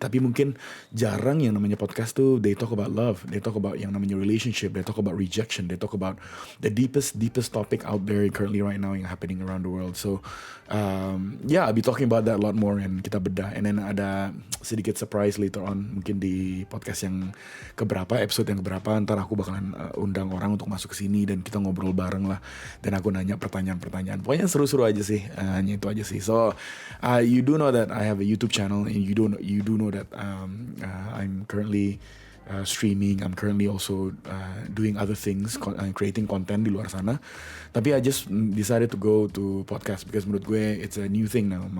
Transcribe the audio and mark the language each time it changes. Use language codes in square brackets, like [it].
[id] Tapi mungkin jarang yang namanya podcast tuh [en] they talk about love, they talk about [id] yang namanya [en] relationship, they talk about rejection, they talk about the deepest topic out there currently right now yang happening around the world. So I'll be talking about that a lot more and [id] kita bedah. And then ada sedikit surprise [en] later on [id] mungkin di podcast yang episode yang keberapa ntar aku bakalan undang orang untuk masuk ke sini dan kita ngobrol bareng lah dan aku nanya pertanyaan-pertanyaan. Pokoknya seru-seru aja sih, hanya itu aja sih. [en] So you do know that I have a YouTube channel and you do know that I'm currently streaming. I'm currently also doing other things, creating content [id] di luar sana. [en] Tapi I just decided to go to podcast because [id] menurut gue [en] it's a new thing now.